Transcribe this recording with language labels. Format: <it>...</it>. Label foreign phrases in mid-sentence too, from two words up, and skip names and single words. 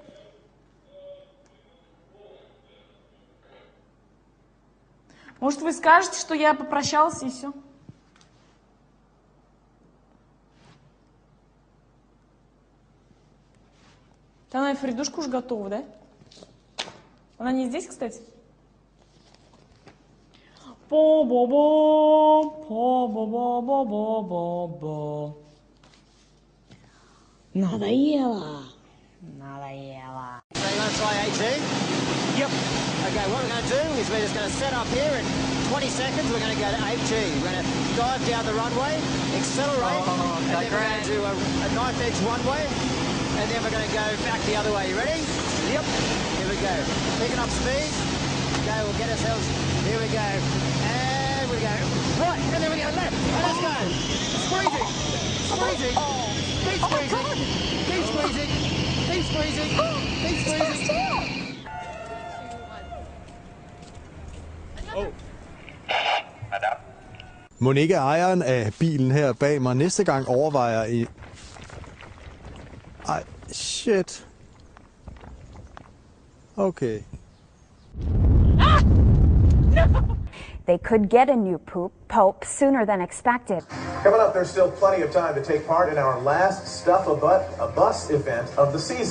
<ru>Может, вы скажете, что я попрощался и все? Да она и Фридушка уж готова, да? Она не здесь, кстати? По-бо-бо, по-бо-бо-бо-бо-бо. Надоело. Надоело.</ru> <en>So you're going to try 18? Yep. Okay, what we're going to do is we're just going to set up here in 20 seconds. We're going to go to 18. We're going to dive down the runway, accelerate, and then we're going to do a knife edge one-way, and then we're going to go back the other way. You ready? Yep. Here we go. Picking up speed. Okay, we'll get ourselves. Here we go. And we go. Right, and then we go left. And let's go. Squeezing. Squeezing. Keep squeezing. Keep squeezing. Keep squeezing. Keep squeezing.</en> <da>Mon ikke ejeren af bilen her bag mig næste gang overvejer i... Ej,</da> <en>shit. Okay. They could get a new pope sooner than expected. Coming up, there's still plenty of time to take part in our last Stuff a Bus event of the season.</en>